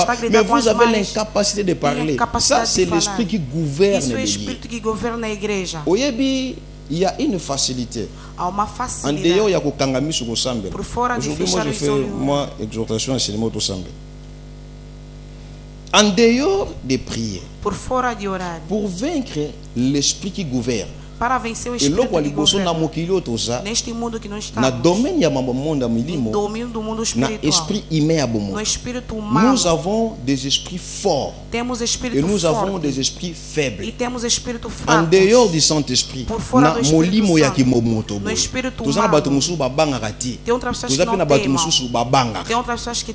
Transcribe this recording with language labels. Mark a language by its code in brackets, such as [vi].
[fr] Mais vous avez l'incapacité de parler. Ça, c'est l'esprit qui gouverne l'église. Il y a une facilité. En dehors, il y a Kangami sur Kosambe. Aujourd'hui, moi, je fais exhortation à enseignement au Sambe. En dehors des prières, pour vaincre l'esprit qui gouverne, [pt] para vencer o espírito que governa neste mundo que nós estamos, no domínio do mundo espiritual, no espírito humano, [fr] nous avons des esprits forts [pt] temos espírito [fr] et nous [pt] forte, [fr] avons des esprits faibles. [pt] E temos espírito [fr] En [pt] fraco. [fr] dehors du Saint-Esprit, [pt] Por fora do Espírito Santo, no espírito humano, tem outras pessoas que não temam, tem outras pessoas que